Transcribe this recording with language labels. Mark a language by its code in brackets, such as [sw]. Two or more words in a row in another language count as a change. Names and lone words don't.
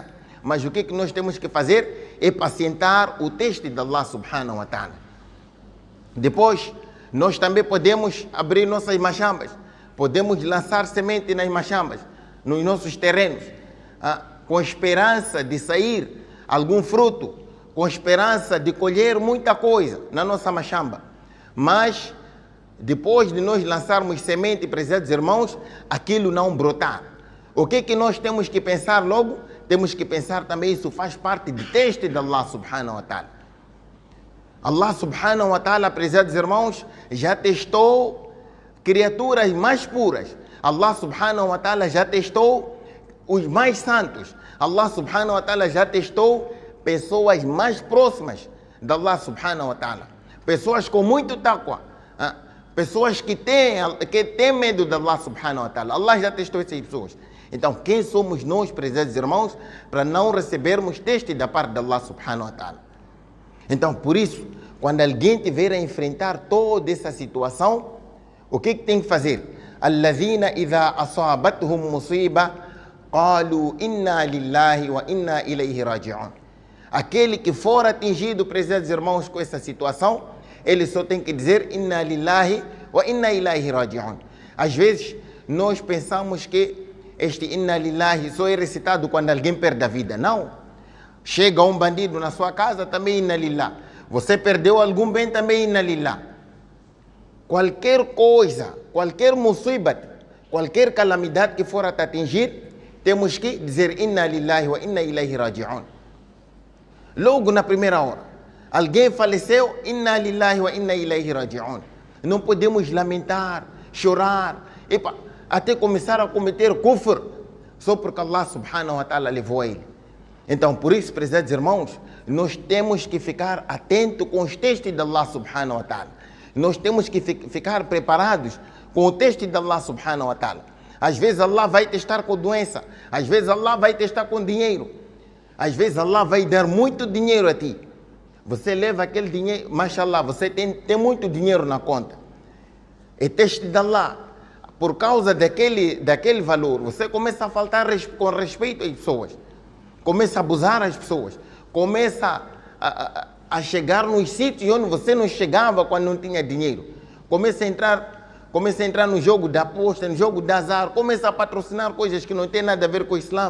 [pt] Mas o que nós temos que fazer é pacientar o teste de Allah [ar] سبحانه وتعالى. [pt] Depois, nós também podemos abrir nossas machambas. Podemos lançar semente nas machambas, nos nossos terrenos, com esperança de sair algum fruto, com esperança de colher muita coisa na nossa machamba. Mas, depois de nós lançarmos semente, prezados irmãos, aquilo não brotar. O que nós temos que pensar logo? Temos que pensar também, isso faz parte do teste de Allah [ar] سبحانه وتعالى. [pt] Allah [ar] سبحانه وتعالى, [pt] prezados irmãos, já testou criaturas mais puras. Allah [ar] سبحانه وتعالى [pt] já testou os mais santos. Allah [ar] سبحانه وتعالى [pt] já testou pessoas mais próximas de Allah [ar] سبحانه وتعالى. [pt] Pessoas com muito taqwa. Pessoas que têm medo de Allah [ar] سبحانه وتعالى. [pt] Allah já testou essas pessoas. Então, quem somos nós, prezados irmãos, para não recebermos teste da parte de Allah [ar] سبحانه وتعالى? [pt] Então, por isso, quando alguém tiver a enfrentar toda essa situação, o que tem que fazer? [ar] الذين إذا أصابتهم مصيبة قالوا إنا لله وإنا إليه راجعون. [pt] Aquele que for atingido, prezados irmãos, com essa situação, ele só tem que dizer [ar] إنا لله وإنا إليه راجعون. [pt] Às vezes, nós pensamos que este [ar] إنا لله [pt] só é recitado quando alguém perde a vida. Não. Chega um bandido na sua casa, também [ar] إنا لله. [pt] Você perdeu algum bem, também [ar] إنا لله. [pt] Qualquer coisa, qualquer musibat, qualquer calamidade que for a te atingir, temos que dizer [ar] إنا لله وإنا إليه راجعون. [pt] Logo na primeira hora, alguém faleceu, [ar] إنا لله وإنا إليه راجعون. [pt] Não podemos lamentar, chorar, até começar a cometer kufr, só porque Allah [ar] سبحانه وتعالى [pt] levou a ele. Então, por isso, prezados irmãos, nós temos que ficar atentos com os testes de Allah [ar] سبحانه وتعالى. [pt] Nós temos que ficar preparados com o teste de Allah [ar] سبحانه وتعالى. [pt] Às vezes Allah vai testar com doença, às vezes Allah vai testar com dinheiro, às vezes Allah vai dar muito dinheiro a ti. Você leva aquele dinheiro, mashallah, você tem muito dinheiro na conta. É teste de Allah. Por causa daquele valor, você começa a faltar com respeito às pessoas, começa a abusar as pessoas, começa a chegar nos sítios onde você não chegava quando não tinha dinheiro, começa a entrar no jogo da aposta, no jogo de azar, começa a patrocinar coisas que não têm nada a ver com o Islã.